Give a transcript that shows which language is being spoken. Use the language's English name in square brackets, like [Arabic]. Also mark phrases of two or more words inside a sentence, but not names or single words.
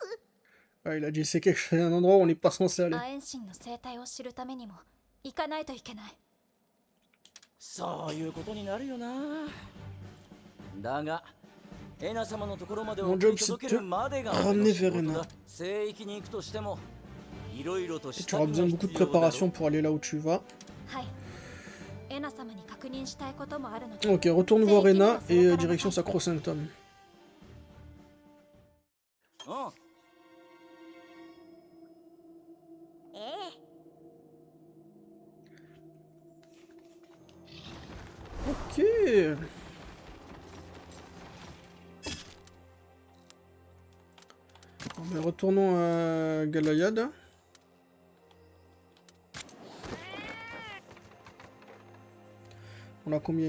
[French] Ouais, il a dit c'est un endroit où on n'est pas censé aller. [Japanese] アエン神の生態を知るためにも行かないといけない。そういうことになるよな。だがエナ様のところまで [French] Mon [Japanese] 送 [French] job [Japanese] り [French] c'est [Japanese] 届けるまでが [French] de [Japanese] 俺の [French] ramener [Japanese] 仕 [French] vers [Japanese] 事 [French] Ena. [Japanese] だ。聖域に行くとしてもいろいろと [French] Et [Japanese] 支 [French] tu auras [Japanese] 度 [French] besoin [Japanese] が [French] de beaucoup de [Japanese] 必要だろ [French] préparation pour aller là où tu vas. [Japanese] はい。エナ様に確認したいこともあるので。 [French] Ok, retourne voir Ena et direction Sacrosanctum. [Japanese] うん。ええ、 [French] Ok. Bon, ben, retournons à Galayad. On a combien?